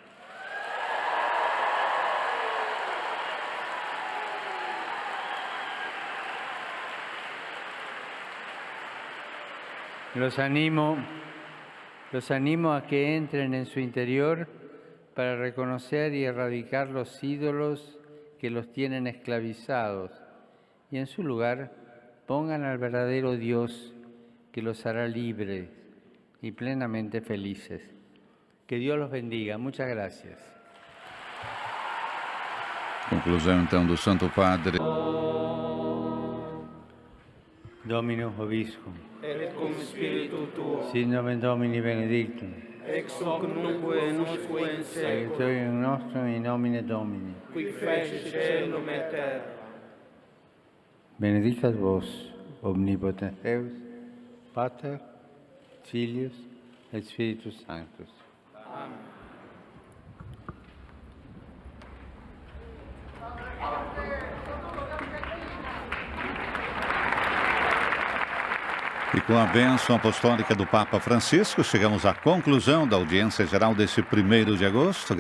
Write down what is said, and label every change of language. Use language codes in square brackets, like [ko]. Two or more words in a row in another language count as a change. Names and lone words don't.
[es] Los animo a que entren en su interior para reconocer y erradicar los ídolos que los tienen esclavizados y en su lugar pongan al verdadero Dios que los hará libres y plenamente felices. Que Dios los bendiga. Muchas gracias. [pt] Conclusão então do Santo Padre. [la] Dominus vobiscum. Et cum spiritu tuo, Sit nomen Domini benedictum. ex hoc nunc et usque in seculum, Aiutorium nostrum in nomine Domini. qui feci caelum et terra. Benedicat vos, omnipotens Deus, Pater, Filius et Spiritus Sanctus. [pt] E com a bênção apostólica do Papa Francisco, chegamos à conclusão da audiência geral desse 1º de agosto.